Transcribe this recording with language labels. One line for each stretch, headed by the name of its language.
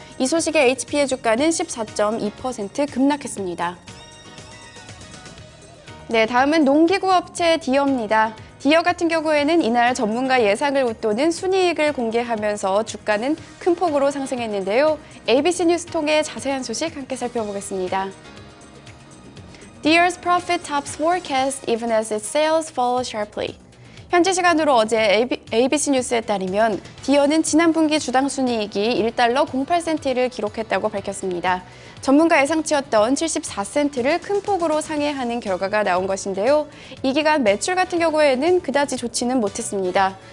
Korean: 이 소식에 HP의 주가는 14.2% 급락했습니다. 네, 다음은 농기구 업체 디어입니다. 디어 같은 경우에는 이날 전문가 예상을 웃도는 순이익을 공개하면서 주가는 큰 폭으로 상승했는데요. ABC 뉴스 통해 자세한 소식 함께 살펴보겠습니다.
English: Deere's profit tops forecast even as its sales fall sharply.
Korean: 현지 시간으로 어제 ABC 뉴스에 따르면 디어는 지난 분기 주당 순이익이 1달러 08센트를 기록했다고 밝혔습니다. 전문가 예상치였던 74센트를 큰 폭으로 상회하는 결과가 나온 것인데요. 이 기간 매출 같은 경우에는 그다지 좋지는 못했습니다.